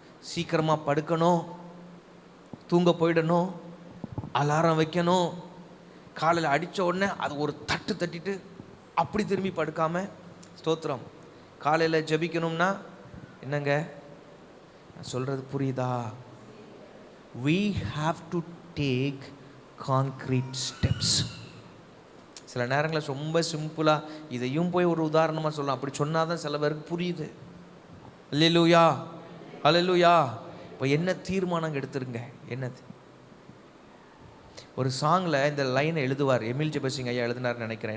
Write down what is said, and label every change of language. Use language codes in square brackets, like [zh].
[ta] சீக்கிரமாக படுக்கணும், தூங்க போயிடணும், அலாரம் வைக்கணும். காலையில் அடித்த உடனே அது ஒரு தட்டிட்டு அப்படி திரும்பி படுக்காமல் ஸ்தோத்திரம். காலையில் ஜெபிக்கணும்னா என்னங்க நான் சொல்கிறது புரியுதா? [en] we have to take concrete steps. [ta] சில நேரங்களில் ரொம்ப சிம்பிளாக இதையும் போய் ஒரு உதாரணமாக சொல்லலாம். அப்படி சொன்னால் தான் சில பேருக்கு புரியுது. அல்லேலூயா, அல்லேலூயா. இப்போ என்ன தீர்மானம் எடுத்துருங்க? என்னது? ஒரு சாங்கில் இந்த லைனை எழுதுவார், எமில் ஜெபசிங் ஐயா எழுதினார்னு நினைக்கிறேன்.